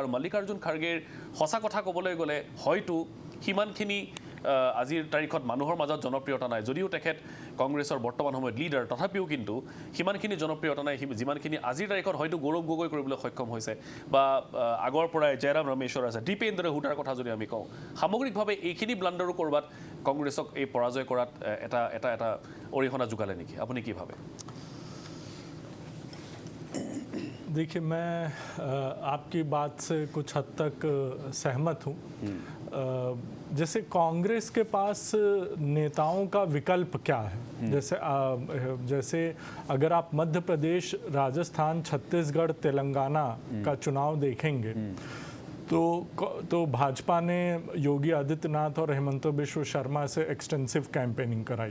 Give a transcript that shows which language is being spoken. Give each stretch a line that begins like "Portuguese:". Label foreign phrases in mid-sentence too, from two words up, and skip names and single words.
Assamese: আৰু মল্লিকাৰ্জুন খাৰ্গেৰ সঁচা কথা ক'বলৈ গ'লে হয়তো সিমানখিনি আজিৰ তাৰিখত মানুহৰ মাজত জনপ্ৰিয়তা নাই, যদিও তেখেত কংগ্ৰেছৰ বৰ্তমান সময়ত লিডাৰ, তথাপিও কিন্তু সিমানখিনি জনপ্ৰিয়তা নাই যিমানখিনি আজিৰ তাৰিখত হয়তো গৌৰৱ গগৈ কৰিবলৈ সক্ষম হৈছে বা আগৰ পৰাই জয়ৰাম ৰমেশ্বৰ আছে, দীপেন্দ্ৰ হুডাৰ কথা যদি আমি কওঁ। সামগ্ৰিকভাৱে এইখিনি ব্লাণ্ডাৰো ক'ৰবাত কংগ্ৰেছক এই পৰাজয় কৰাত এটা অৰিহণা যোগালে নেকি? আপুনি কি ভাবে?
Hindi: देखिए, मैं आपकी बात से कुछ हद तक सहमत हूँ। जैसे कांग्रेस के पास नेताओं का विकल्प क्या है? जैसे अगर आप मध्य प्रदेश, राजस्थान, छत्तीसगढ़, तेलंगाना का चुनाव देखेंगे तो भाजपा ने योगी आदित्यनाथ और हेमंत बिश्व शर्मा से
English: extensive campaigning
Hindi: कराई।